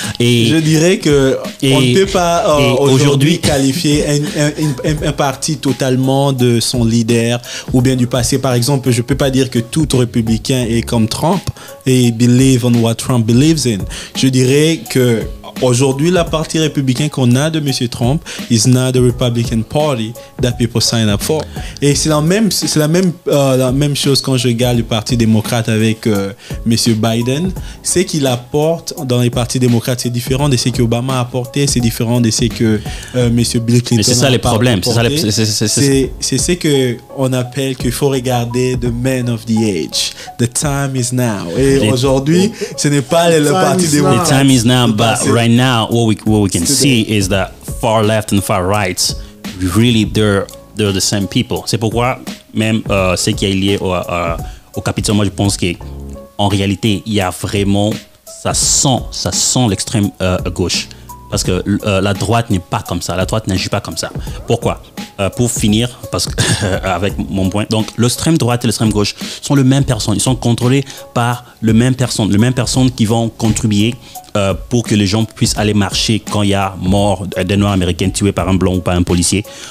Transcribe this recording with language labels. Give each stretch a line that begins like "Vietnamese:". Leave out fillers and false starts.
French: Et je dirais que on ne peut pas aujourd'hui qualifier un parti totalement de son leader ou bien du passé. Par exemple, je ne peux pas dire que tout républicain est comme Trump et
English: believe on what Trump believes in.
French: Je dirais que aujourd'hui, la partie républicaine qu'on a de M.
English: Trump is not the Republican Party that people sign up for.
French: Et c'est la même chose quand je regarde le Parti démocrate avec M. Biden. C'est qu'il apporte dans les partis démocrates, c'est différent de ce qu'Obama a apporté, c'est différent de ce que M. Bill Clinton a apporté. Mais c'est ça les problèmes. C'est ce qu'on appelle qu'il faut regarder
English: the man of the age. The time is now.
French: Et aujourd'hui, ce n'est pas le Parti démocrate.
English: The time is now, but right now, what we can see is that far left and far right, really, they're the same people.
French: C'est pourquoi même ce qui est lié au Capitole, moi je pense qu'en réalité, il y a vraiment, ça sent l'extrême gauche. Parce que la droite n'est pas comme ça, la droite n'agit pas comme ça. Pourquoi? Pour finir, parce que avec mon point, donc l'extrême droite et l'extrême gauche sont les mêmes personnes, ils sont contrôlés par les mêmes personnes qui vont contribuer pour que les gens puissent aller marcher quand il y a mort des Noirs américains tués par un blanc ou par un policier.